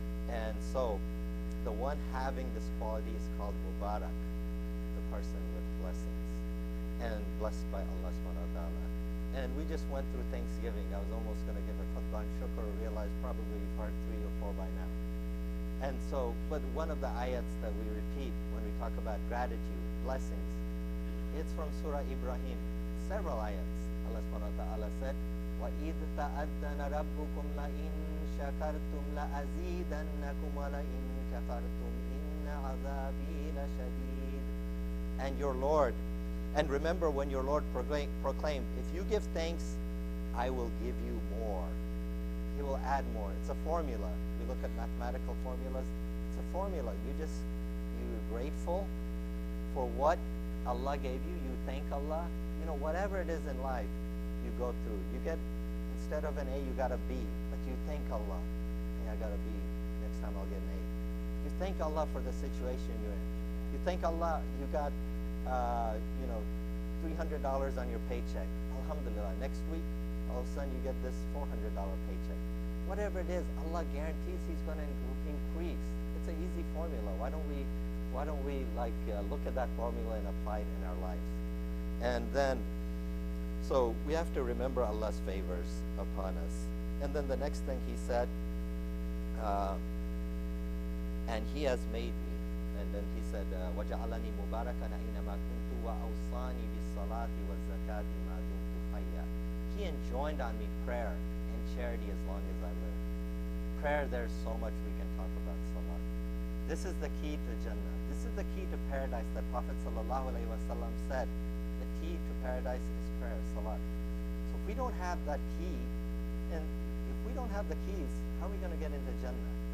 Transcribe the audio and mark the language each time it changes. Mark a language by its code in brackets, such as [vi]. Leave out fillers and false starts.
[en] And so, the one having this quality is called Mubarak, the person with blessings, and blessed by Allah subhanahu wa ta'ala. And we just went through Thanksgiving. I was almost going to give a khutbah and shukr, realized probably you've heard 3 or 4 by now. And so, but one of the ayats that we repeat when we talk about gratitude, blessings, it's from Surah Ibrahim, several ayats. Allah subhanahu wa ta'ala said, [ar] وَإِذْ تَأَذَّنَ رَبُّكُمْ لَإِن شَكَرْتُمْ لَأَزِيدَنَّكُمْ وَلَإِن كَفَرْتُمْ إِنَّ عَذَابِي لَشَدِيدٌ. [en] And your Lord, and remember when your Lord proclaimed, if you give thanks, I will give you more. He will add more. It's a formula. We look at mathematical formulas. It's a formula. You're grateful for what Allah gave you. You thank Allah. You know, whatever it is in life you go through. You get, instead of an A, you got a B. But you thank Allah. Hey, I got a B. Next time I'll get an A. You thank Allah for the situation you're in. You thank Allah you got, $300 on your paycheck. Alhamdulillah. Next week, all of a sudden you get this $400 paycheck. Whatever it is, Allah guarantees He's going to increase. It's an easy formula. Why don't we look at that formula and apply it in our lives? And then, so we have to remember Allah's favors upon us. And then the next thing He said, and He has made me. And then He said, [ar] وَجَعَلَنِي مُبَارَكًا أَيْنَمَا كُنْتُ وَأَوْصَانِي بِالصَّلَاةِ وَالزَّكَاةِ مَا دُمْتُ حَيًّا. [en] He enjoined on me prayer and charity as long as I live. Prayer, there's so much we can talk about Salah. This is the key to Jannah. This is the key to paradise that Prophet ﷺ said. The key to paradise is prayer, Salah. So if we don't have that key, and if we don't have the keys, how are we going to get into Jannah?